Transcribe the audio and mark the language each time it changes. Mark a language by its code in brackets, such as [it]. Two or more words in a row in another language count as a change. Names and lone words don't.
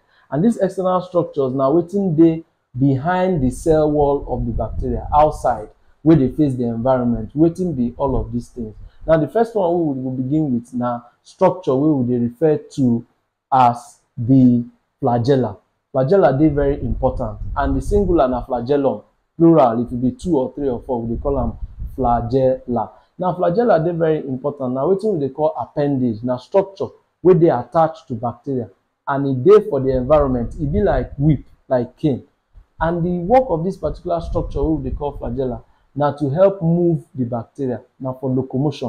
[pcm] And these external structures now wetin dey behind the cell wall of the bacteria outside, where they face the environment, wetin be all of these things. Now the first one we will begin with now structure wey we dey refer to as the flagella. Flagella dey very important, and the singular na flagellum, plural if it be 2 or 3 or 4 we dey call them flagella. Now flagella dey very important. Now wetin we dey call appendage, na structure wey dey attached to bacteria, and e dey for the environment. E be like whip, like cane. And the work of this particular structure wey we dey call flagella na to help move the bacteria, na for locomotion.